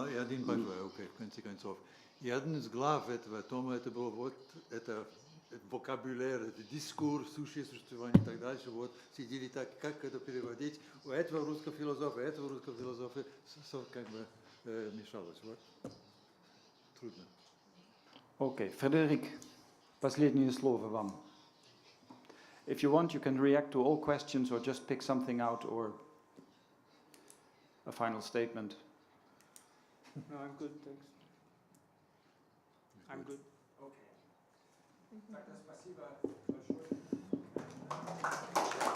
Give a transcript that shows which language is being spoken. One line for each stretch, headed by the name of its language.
Russian: И один большой, окей, в конце концов. И один из глав этого тома, это был вот это вокабуляр, это дискурс, существование и так дальше. Вот сидели так, как это переводить. У этого русского философа как бы мешалось. Вот. Трудно. Окей, Фредерик, последнее слово вам.
English: If you want, you can react to all questions or just pick something out or a final statement. No, I'm good, thanks. I'm good.
Russian: Okay. Тогда спасибо большое.